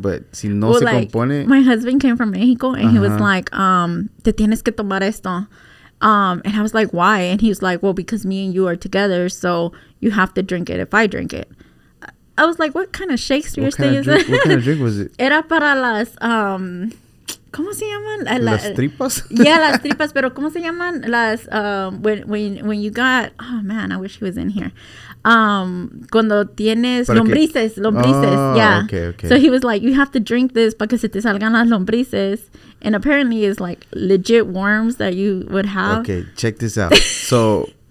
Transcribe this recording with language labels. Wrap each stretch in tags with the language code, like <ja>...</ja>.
<es>But si no se compone.</es> <en>My husband came from Mexico and he was like,</en> <es>te tienes que tomar esto.</es> <en>And I was like, why? And he was like, well, because me and you are together, so you have to drink it if I drink it. I was like, what kind of Shakespeare thing is it? What kind of drink was it?</en> <es>Era para las, ¿cómo se llaman? Las tripas? Yeah, las tripas, pero ¿cómo se llaman?</es> <en>Las, when you got, oh man, I wish he was in here.</en> <es>Cuando tienes lombrices, yeah.</es> <en>Okay. So he was like, you have to drink this</en> <es>para que se te salgan las lombrices.</es> <en>And apparently it's like legit worms that you would have. Okay, check this out. So...</en>